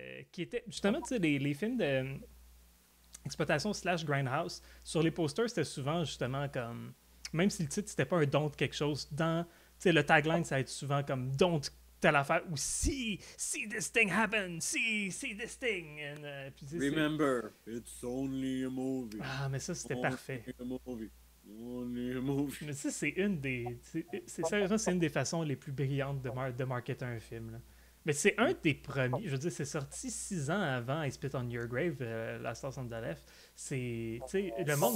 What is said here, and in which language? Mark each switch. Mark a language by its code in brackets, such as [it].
[fr] Qui étaient justement, tu sais, les films de exploitation / grindhouse, sur les posters, c'était souvent justement comme, même si le titre c'était pas un don't quelque chose, dans, tu sais, le tagline ça va être souvent comme don't telle affaire ou [en] see this thing happen, see this thing. And, puis, Remember, it's only a movie. [fr] Ah, mais ça c'était parfait. [en] Only a movie. [fr] Mais ça c'est une des, sérieusement c'est une des façons les plus brillantes de marketer un film. Là. Mais c'est un des premiers, je veux dire, c'est sorti 6 ans avant I Spit on Your Grave, La Star on the Left. C'est, tu sais, le monde...